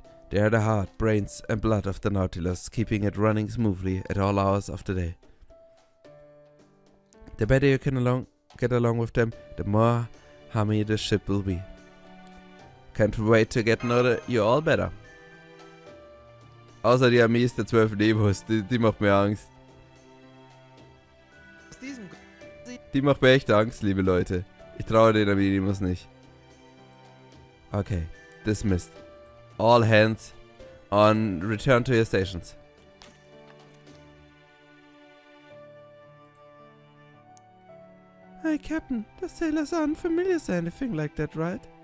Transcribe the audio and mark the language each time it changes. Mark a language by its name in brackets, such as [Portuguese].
[English] They are the heart, brains and blood of the Nautilus, keeping it running smoothly at all hours of the day. The better you can get along with them, the more hammy the ship will be. Can't wait to get to know you all better. [German] Außer die Armee ist der 12 Nemos, die macht mir Angst. Die macht mir echt Angst, liebe Leute. Ich traue den Armee Nemos nicht. [English] Okay, dismissed. All hands on return to your stations. Hey, Captain, the sailors aren't familiar with anything like that, right?